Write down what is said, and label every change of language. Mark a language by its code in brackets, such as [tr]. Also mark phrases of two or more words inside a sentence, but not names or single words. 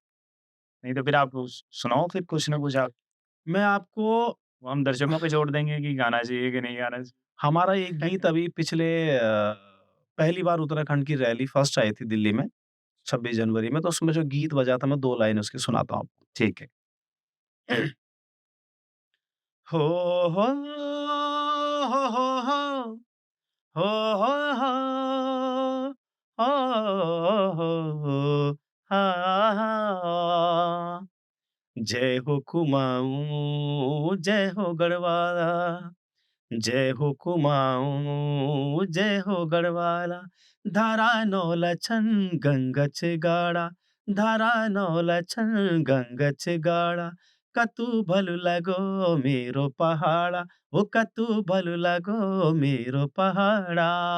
[hi] नहीं तो फिर आप सुनाओ फिर कुछ ना कुछ आप, मैं आपको वो हम दर्शकों पे छोड़ देंगे कि गाना चाहिए कि नहीं गाना हमारा एक गीत चाहिए। अभी पिछले पहली बार उत्तराखंड की रैली फर्स्ट आई थी दिल्ली में, 26 जनवरी में, तो उसमें जो गीत बजा था मैं 2 लाइन उसकी सुनाता हूँ आपको। ठीक है। हो, हो, हो, हो, हो, हो, हो, हो, हो, हाँ, हाँ। [kfy] जय हो कुमाऊँ, जय हो गढ़वाला, जय हो कुमाऊँ, जय हो गढ़वाला, धारा नौ लछन गंगच गाड़ा, धारा नौ लछन गंगच गाड़ा, कतु भलु लगो मेरो पहाड़ा, ओ कतु भलु लगो मेरो पहाड़ा।